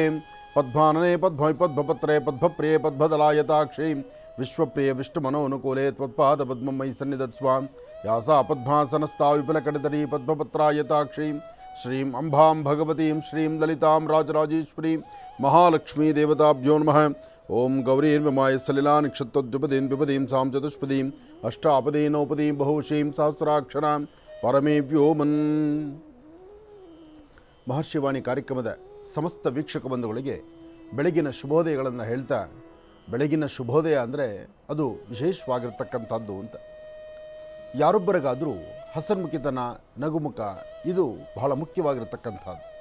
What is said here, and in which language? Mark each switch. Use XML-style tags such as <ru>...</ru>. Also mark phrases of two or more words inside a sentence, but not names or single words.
<sa>पद्मानने पद्मि पद्मपत्रे पद्मप्रिये पद्मदलायताक्षी विश्वप्रिय विष्णुमनोनुकूले त्वत्पादपद्मं मयि सन्निधत्स्वां यासा पद्मासनस्था विपुलकटितटी पद्मपत्रायताक्षी श्रीं अम्बां भगवतीं श्रीं ललितां राजराजेश्वरीं महालक्ष्मी देवताभ्यो नमः। ओं गौरीर्मिमाय सलिला निक्षत्तद्विपदीं विपदीं सां चतुष्पदीं अष्टापदीं नौपदीं बहुशीं सहस्राक्षरां परमे व्योमन्।</sa> <kn>ಮಹರ್ಷಿವಾಣಿ ಕಾರ್ಯಕ್ರಮದ ಸಮಸ್ತ ವೀಕ್ಷಕ ಬಂಧುಗಳಿಗೆ ಬೆಳಗಿನ ಶುಭೋದಯಗಳನ್ನು ಹೇಳ್ತಾ, ಬೆಳಗಿನ ಶುಭೋದಯ ಅಂದರೆ ಅದು ವಿಶೇಷವಾಗಿರ್ತಕ್ಕಂಥದ್ದು ಅಂತ. ಯಾರೊಬ್ಬರಿಗಾದರೂ ಹಸನ್ಮುಖಿತನ, ನಗುಮುಖ ಇದು ಬಹಳ ಮುಖ್ಯವಾಗಿರ್ತಕ್ಕಂಥದ್ದು.</kn>